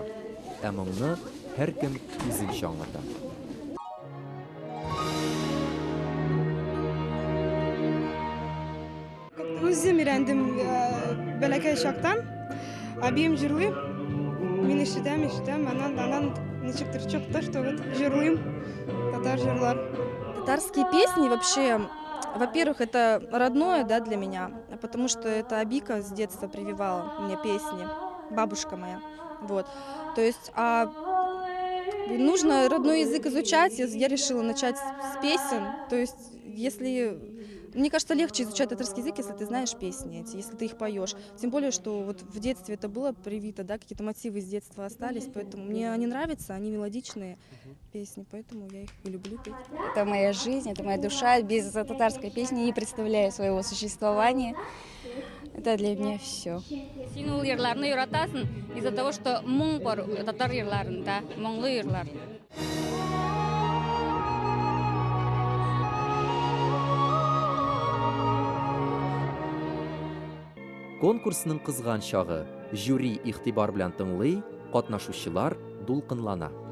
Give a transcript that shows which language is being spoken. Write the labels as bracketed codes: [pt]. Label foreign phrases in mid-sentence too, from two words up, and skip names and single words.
[tt] Ә моңны һәркем үзенчә аңлата. Үзем өйрәндем бәләкәй чактан. Абием җырлый. Мин ишетәм, аннан ничектер чыкты, [ru] что вот [tt] җырлыйм татар җырлар. [ru] Татарские песни вообще, во-первых, это родное, да, для меня, потому что это Абика с детства прививала мне песни, бабушка моя, вот. То есть, нужно родной язык изучать, я решила начать с песен, то есть, если... Мне кажется, легче изучать татарский язык, если ты знаешь песни эти, если ты их поешь. Тем более, что вот в детстве это было привито, да, какие-то мотивы из детства остались, поэтому мне они нравятся, они мелодичные песни, поэтому я их и люблю петь. Это моя жизнь, это моя душа. Без татарской песни не представляю своего существования. Это для меня все. [tt] Син ул йырларны яратасың [ru] из-за того, что [tt] моң бар татар йырларында, моңлы йырлар. Конкурсның кызган чагы, жюри игътибар белән тыңлый, катнашучылар дулкынлана.